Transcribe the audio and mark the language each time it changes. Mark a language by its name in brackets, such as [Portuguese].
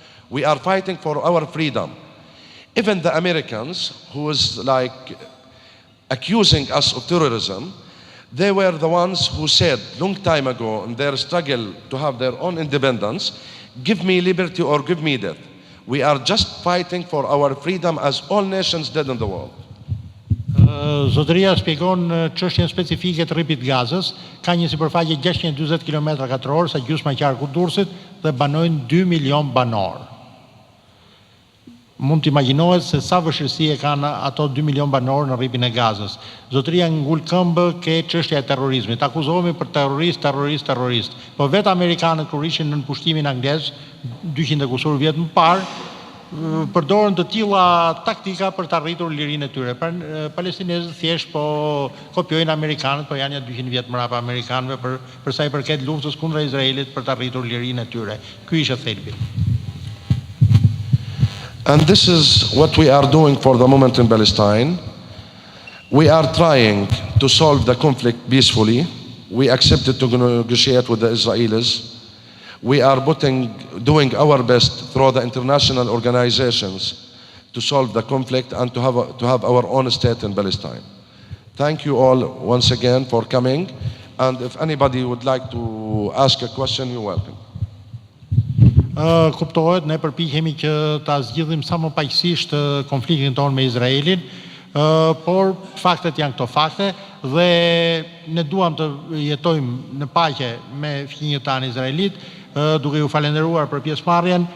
[English] We are fighting for our freedom. Even the Americans, who is like accusing us of terrorism, they were the ones who said long time ago in their struggle to have their own independence, give me liberty or give me death. We are just fighting for our freedom as all nations did in the world. [Albanian] Zotëria shpjegon çështjen specifike të rripit Gazës, ka një sipërfaqe 640 km2, sa gjysma e qarkut Durrësit dhe banojnë 2 milion banor. Mund të imagjinohet se sa vështirësi e kanë ato 2 milion banor në rripin e Gazës. Zotëria ngul këmbë ke çështja e terrorizmit. Akuzohemi për terrorist. Po vetë amerikanët kur ishin në pushtimin anglez 200 e kusur vjet më parë, përdorën të tilla taktika për të arritur lirinë e tyre. Palestinezët thjesht po kopjojnë amerikanët, po janë 200 vjet mbrapa amerikanëve për sa i përket luftës kundra Izraelit për të arritur lirinë e tyre. Ky ishte thelbi. [English] And this is what we are doing for the moment in Palestine. We are trying to solve the conflict peacefully. We accepted to negotiate with the Israelis. We are doing our best through the international organizations to solve the conflict and to have our own state in Palestine. Thank you all once again for coming. And if anybody would like to ask a question, you're welcome. [Albanian] Kuptohet, ne përpiqemi që ta zgjidhim sa më paqësisht konfliktin tonë me Izraelin, por faktet janë këto fakte dhe ne duam të jetojmë në paqe me fëmijët tanë izraelit, duke ju falenderuar për pjesëmarrjen.